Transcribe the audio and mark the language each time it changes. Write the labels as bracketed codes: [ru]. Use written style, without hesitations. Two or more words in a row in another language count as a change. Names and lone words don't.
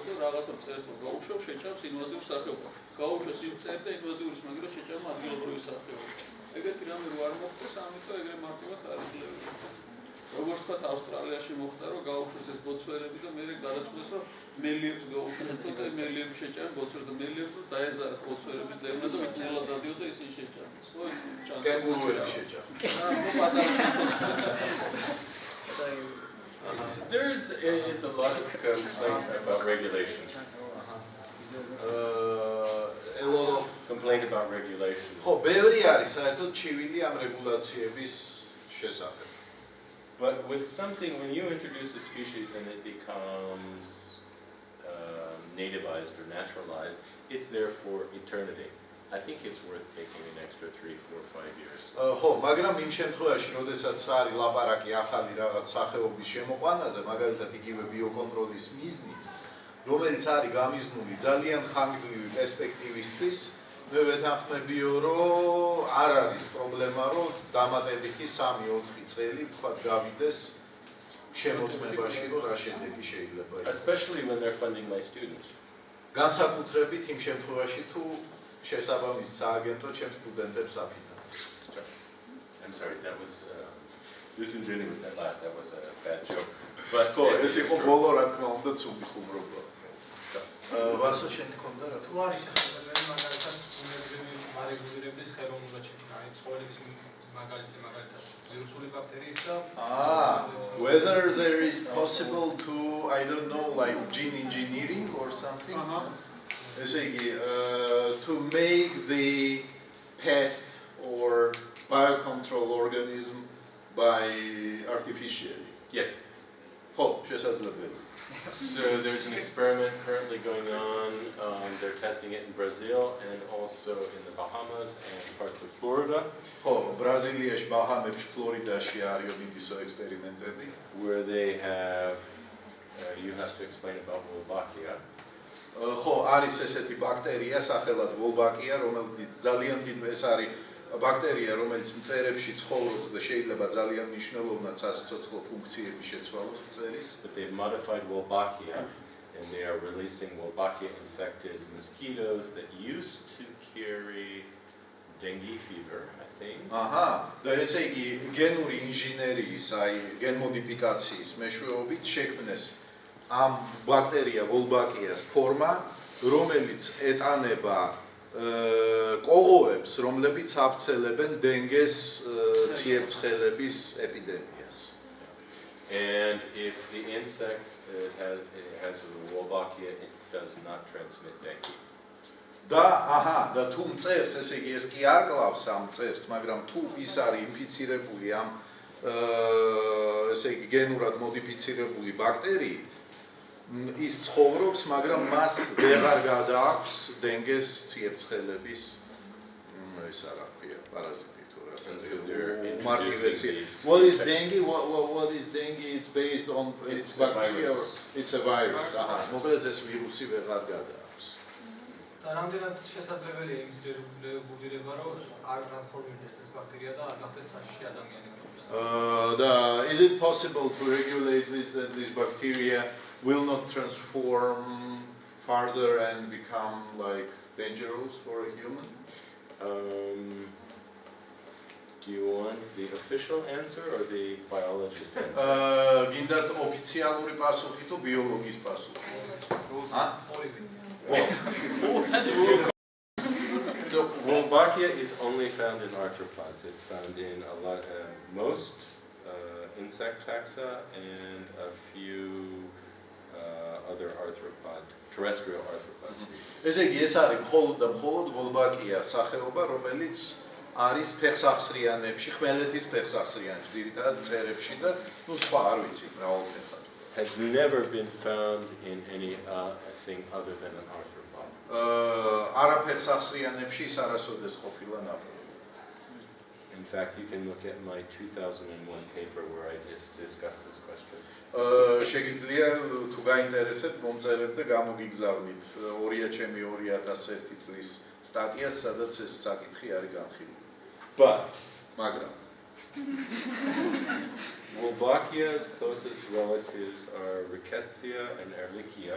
[ka] და რაღაცა წერს გაუშვებს შეჭამს ინვაზიურ სახეობას გაუშვეს იმ წერს და ინვაზიურის მაგალითად შეჭამა ადგილობრივი სახეობა ეგეთი რამე რო არ მოხდეს ამიტომ ეგრე მარტივად არ იძლევა როგორც თქვა ავსტრალიაში მოხდა რომ გაუშვეს ეს ბოცვერები და მერე გადაწყვეტეს რომ მელიებს გაუშვეს და მელიები შეჭამენ ბოცვერებს და მელიებს დაეზარათ ბოცვერების დევნა და მიწელა დადიოდა ისინი შეჭამეს ხო კენგურუები შეჭამენ [en] There is a lot of complaint about regulation. A lot of complaint about regulation. [ka] ხო ბევრი არის საერთოდ ჩივილი ამ რეგულაციების შესახებ [en] But with something, when you introduce a species and it becomes nativized or naturalized, it's there for eternity. I think it's worth taking an extra 3, 4, 5 years. [ka] ხო, მაგრამ იმ შემთხვევაში, როდესაც არის ლაპარაკი ახალი რაღაც სახეობის შემოყვანაზე, მაგალითად იგივე ბიოკონტროლის მიზნით, რომელიც არის გამიზნული ძალიან ხანგრძლივი პერსპექტივისთვის, მე ვეთანხმებიო, რომ არ არის პრობლემა, რომ დამატებითი 3-4 წელი თქვა გავიდეს შემოწმებაში, რომ რა შედეგი შეიძლება იყოს. [en] Especially when they're funding my students. [ka] განსაკუთრებით იმ შემთხვევაში, თუ შესაბამის სააგენტო ჩემ სტუდენტებს აფინანსებს. [en] I'm sorry, that was disingenuous that last, that was a bad joke. But [ka] ხო, ეს იყო ბოლო რა თქმა უნდა ცუდი ხუმრობა. ვასო შენ გქონდა რა თუ არის შესაძლებელი მაგალითად უნივერსიტეტის ხელოვნურად შექმნა აი ცხოველების მაგალითად ვირუსული ბაქტერიისა [en] whether there is possible to don't know, like gene engineering or something. To make the pest or biocontrol organism by artificially. Yes. [ka] Oh, შესაძლებელი. [en] So there's an experiment currently going on. They're testing it in Brazil and also in the Bahamas and parts of Florida. [ka] Oh, ბრაზილიაში, ბაჰამებში, ფლორიდაში არის იმისო ექსპერიმენტები. [en] Where they have, you have to explain about Wolbachia. [ka] ხო, არის ესეთი ბაქტერია, სახელად Wolbachia, რომელიც ძალიან დიდ ეს არის ბაქტერია, რომელიც მწერებში ცხოვრობს და შეიძლება ძალიან მნიშვნელოვნად სასიცოცხლო ფუნქციები შეცვალოს მწერის. [en] But they've modified Wolbachia and they are releasing Wolbachia infected mosquitoes that used to carry dengue fever, I think. [ka] აჰა, და ესე იგი გენური ინჟინერიის, აი გენმოდიფიკაციის მეშვეობით შექმნეს ამ ბაქტერია Wolbachias ფორმა, რომელიც ეტანება კოღოებს, რომლებიც აფცელებენ დინგეს ციებცხელების ეპიდემიას. [en] And if the insect has the Wolbachia, it does not transmit dengue. [ka] და და თუ მწერს, ესე იგი ეს კი არ კლავს ამ მწერს, მაგრამ თუ ის არის ინფიცირებული ამ ესე იგი გენურად მოდიფიცირებული ბაქტერიით, ის ცხოვრობს, მაგრამ მას ვეღარ გადააქვს დინგეს ციებცხელების ეს რა ქვია, პარაზიტი თუ რა. [en] What is dengue? What is dengue? It's based on it's bacteria or it's a virus. [ka] მოკლედ ეს ვირუსი ვეღარ გადააქვს. და რამდენად შესაძლებელია იმის რეგულირება, რომ არ ტრანსფორმირდეს ეს ბაქტერია და არ გახდეს საშიში ადამიანებისთვის? [en] Is it possible to regulate this that this bacteria will not transform further and become like dangerous for a human? Do you want the official answer or the biologist answer? [ka] გინდათ ოფიციალური პასუხი თუ ბიოლოგის პასუხი? [en] So Wolbachia is only found in arthropods. It's found in a lot, most insect taxa and a few other terrestrial arthropods. [ka] ესე იგი ეს არის მხოლოდ და მხოლოდ Wolbachia სახეობა, რომელიც არის ფეხსახსრიანებში, ხმელეთის ფეხსახსრიანებში, ძირითადად მწერებში და ნუ სხვა არ ვიცი, მრავალფეხად. [en] Has never been found in any thing other than an arthropod. [ka] არა ფეხსახსრიანებში ის არასოდეს ყოფილა ნაპოვნი. [en] In fact, you can look at my 2001 paper where I discussed this question. [ka] შეგიძლია თუ გაინტერესებთ მომწერეთ და გამოგიგზავნით 2001 წლის სტატიას, სადაც ეს საკითხი არის განხილული. [en] But [ka] მაგრამ [en] Wolbachia's closest relatives are Rickettsia and Ehrlichia.